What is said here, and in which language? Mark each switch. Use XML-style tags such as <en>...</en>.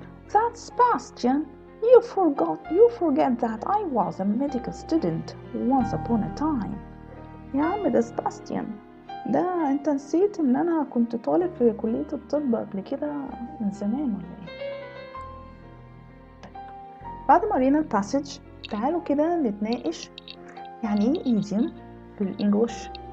<en>That's Bastian. You forget that I was a medical student once upon a time.</en> <ar>يا عم ده سباستيان، ده انت نسيت ان انا كنت طالب في كلية الطب قبل كده من زمان ولا ايه؟ بعد ما قرينا الباسج تعالوا كده نتناقش يعني ايه idiom في الانجليش.</ar>